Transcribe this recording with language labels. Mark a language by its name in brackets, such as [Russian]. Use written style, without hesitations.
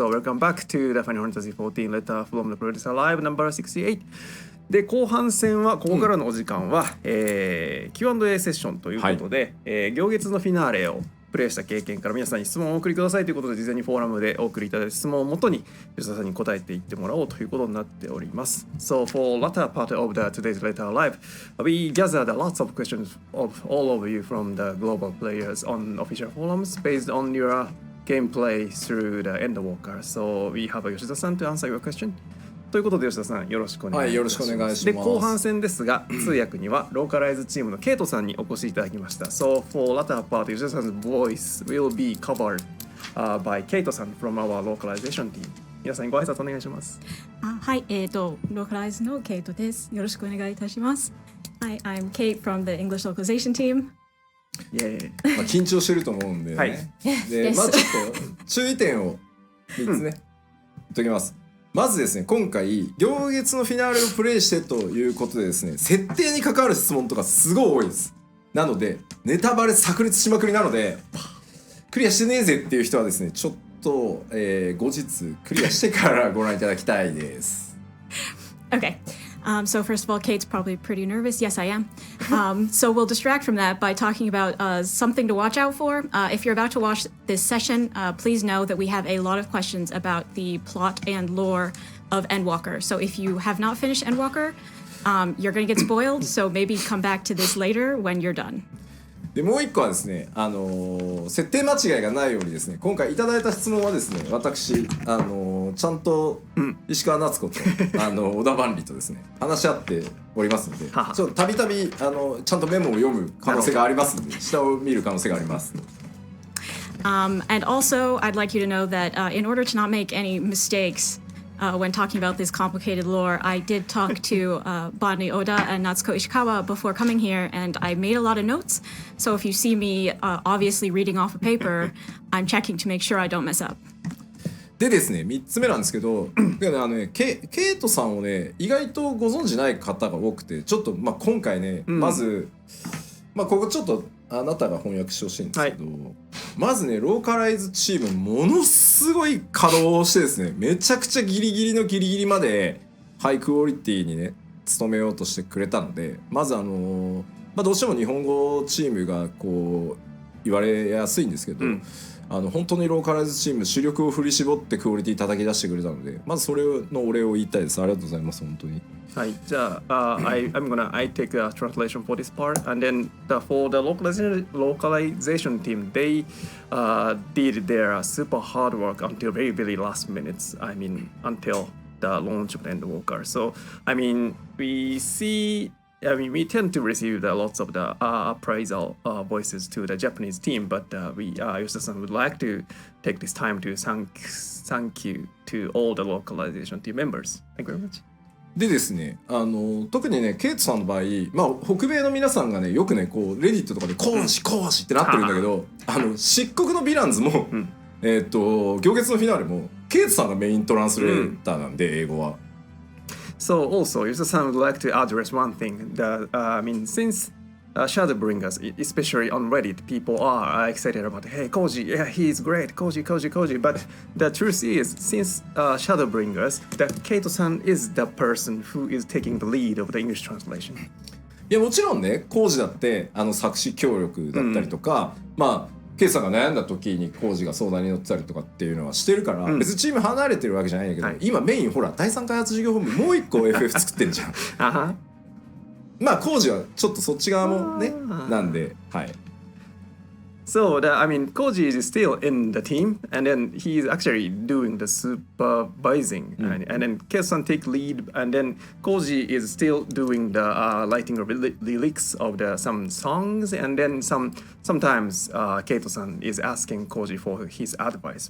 [English] So welcome back to the Final Fantasy 14 letter from the producer live number 68。 [Japanese] で、後半戦はここからのお時間は、Q&A セッションということで、行月のフィナーレをプレイした経験から皆さんに質問をお送りくださいということで、事前にフォーラムでお送りいただいた質問をもとに吉田さんに答えていってもらおうということになっております。 [English] So for latter part of the today's letter live, we gathered lots of questions of all of you from the global players on official forums based on your gameplay through the Endwalker. So we have Yoshida-san to answer your question. [Japanese] ということで吉田さんよろしくお願いします。はい、よろしくお願いします。で、後半戦ですが通訳にはローカライズチームのケイトさんにお越しいただきました。 [English] So for latter part, 吉田さん 's voice will be covered by ケイトさん from our localization team。 [Japanese] 皆さんご挨拶お願いします。はい、ローカライズのケイトです。よろしくお願いいたします。 [English] Hi, I'm Kate from the English localization team。 [Japanese] まあ緊張してると思うんでね。はい、で、まあちょっと注意点を3つね、言っときます。まずですね、今回行月のフィナーレをプレイしてということでですね、設定に関わる質問とかすごい多いです。なのでネタバレ炸裂しまくりなので、クリアしてねえぜっていう人はですね、ちょっと、後日クリアしてからご覧いただきたいです。 [English] Okay.So first of all, Kate's probably pretty nervous. Yes, I am. So we'll distract from that by talking about something to watch out for. If you're about to watch this session, please know that we have a lot of questions about the plot and lore of Endwalker. So if you have not finished Endwalker, you're going to get spoiled. So maybe come back to this later when you're done. [Japanese] でもう一個はですね、設定間違いがないようにですね、今回いただいた質問はですね、私ちゃんと石川夏子と小田万里とですね話し合っておりますので、ちょっとたびたびちゃんとメモを読む可能性がありますので、下を見る可能性があります。 [English] And also, I'd like you to know that in order to not make any mistakes.When talking about this complicated lore, I did talk to Bonnie Oda and Natsuko Ishikawa before coming here, and I made a lot of notes. So if you see me obviously reading off a paper, I'm checking to make sure I don't mess up. [Japanese] でですね、3つ目なんですけど、ケイトさんをね、意外とご存じない方が多くて、ちょっと、まあ、今回ね、まず、まあ、ここちょっとあなたが翻訳してほしいんですけど、まずね、ローカライズチームものすごい稼働してですね、めちゃくちゃギリギリのギリギリまでハイクオリティにね努めようとしてくれたので、まずまあ、どうしても日本語チームがこう言われやすいんですけど、本当にローカライズチーム主力を振り絞ってクオリティ叩き出してくれたので、まずそれのお礼を言いたいです。ありがとうございます。本当に。はい、じゃあ、 [English] I take a translation for this part, and then for the localization team, they did their super hard work until very very last minutes. I mean, until the launch of the Endwalker. So, I mean, we tend to receive lots of the appraisal voices to the Japanese team, but Yoshida-san would like to take this time to thank you to all the localization team members. Thank you very much. [Japanese] でですね、特にねケイトさんの場合、まあ、北米の皆さんがねよくねこうレディットとかで講師ってなってるんだけど、漆黒のヴィランズも、行月のフィナーレもケイトさんがメイントランスレーターなんで、英語は。 [English] So also, Yoshida-san would like to address one thing that I mean, since Shadowbringers, especially on Reddit, people are excited about, hey, Koji, yeah, he's great, Koji. But the truth is, since Shadowbringers, the Keito-san is the person who is taking the lead of the English translation. [Japanese] いやもちろんね、Kojiだって作詞協力だったりとか、まあケイトさんが悩んだ時にKojiが相談に乗ってたりとかっていうのはしてるから、別にチーム離れてるわけじゃないんだけど、今メインほら第3開発事業本部もう一個 FF 作ってんじゃん。まあKojiはちょっとそっち側もねなんで、はい。 [English] So I mean, Koji is still in the team, and then he is actually doing the supervising, and then Keito-san take lead, and then Koji is still doing the writing of lyrics of some songs, and then sometimes Keito-san is asking Koji for his advice.